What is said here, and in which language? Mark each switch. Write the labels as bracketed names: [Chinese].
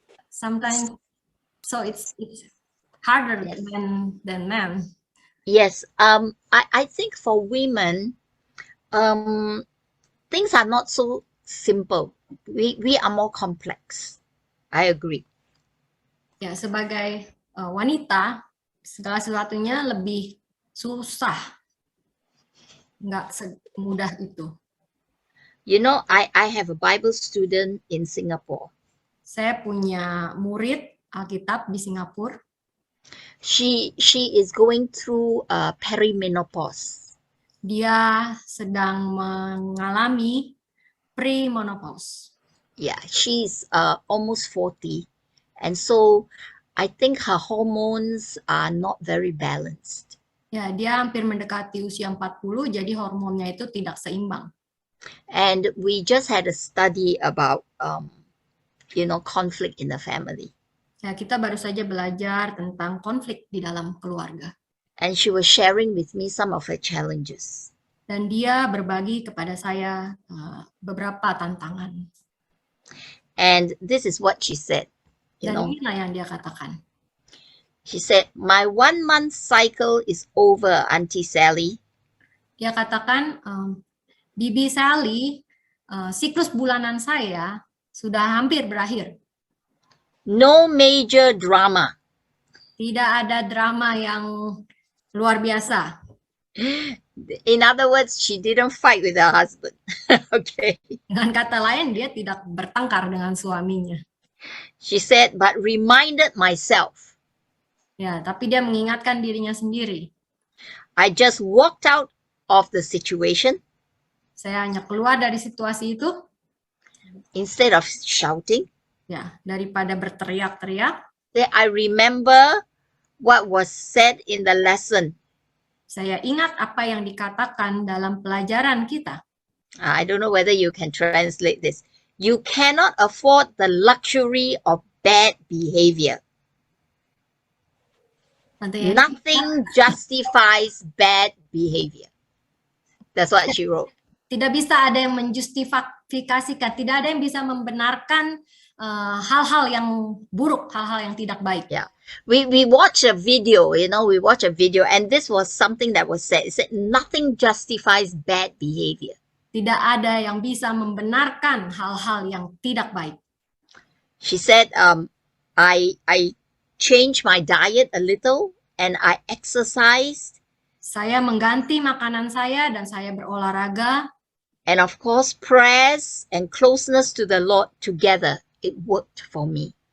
[English] Sometimes, so it's harder than men. Yes. I think for women, things are not so simple. We are more complex. I agree. [Indonesian] Ya, sebagai wanita, segala sesuatunya lebih susah. Nggak semudah itu. [English] You know, I have a Bible student in Singapore. [Indonesian] Saya punya murid Alkitab di Singapura. [English] She is going through perimenopause. [Indonesian] Dia sedang mengalami premenopause. [English] Yeah, she's almost 40. And so I think her hormones are not very balanced. [Indonesian] Ya, dia hampir mendekati usia 40, jadi hormonnya itu tidak seimbang. [English] And we just had a study about, conflict in the family. [Indonesian] Ya, kita baru saja belajar tentang konflik di dalam keluarga. [English] And she was sharing with me some of her challenges. [Indonesian] Dan dia berbagi kepada saya beberapa tantangan. [English] And this is what she said. [Indonesian] Dan inilah yang dia katakan. [English] She said, my 1 month cycle is over, Auntie Sally. [Indonesian] Dia katakan, Bibi Sally, siklus bulanan saya sudah hampir berakhir. [English] No major drama. [Indonesian] Tidak ada drama yang luar biasa. [English] In other words, she didn't fight with her husband. Okay. [Indonesian] Dengan kata lain, dia tidak bertengkar dengan suaminya. [English] She said, but reminded myself. [Indonesian] Ya, tapi dia mengingatkan dirinya sendiri. [English] I just walked out of the situation. [Indonesian] Saya hanya keluar dari situasi itu. [English] Instead of shouting. [Indonesian] Ya, daripada berteriak-teriak. [English] I remember what was said in the lesson. [Indonesian] Saya ingat apa yang dikatakan dalam pelajaran kita. [English] I don't know whether you can translate this. You cannot afford the luxury of bad behavior. Nothing justifies bad behavior. That's what she wrote. [Indonesian] Tidak bisa ada yang menjustifikasikan, tidak ada yang bisa membenarkan hal-hal yang buruk, hal-hal yang tidak baik. [English] Yeah, we watch a video, we watch a video, and this was something that was said. It said nothing justifies bad behavior. [Indonesian] Tidak ada yang bisa membenarkan hal-hal yang tidak baik. [English] She said, I changed my diet a little and I exercised. [Indonesian] Saya mengganti makanan saya dan saya berolahraga. [English] And of course, prayers and closeness to the Lord together, it worked for me.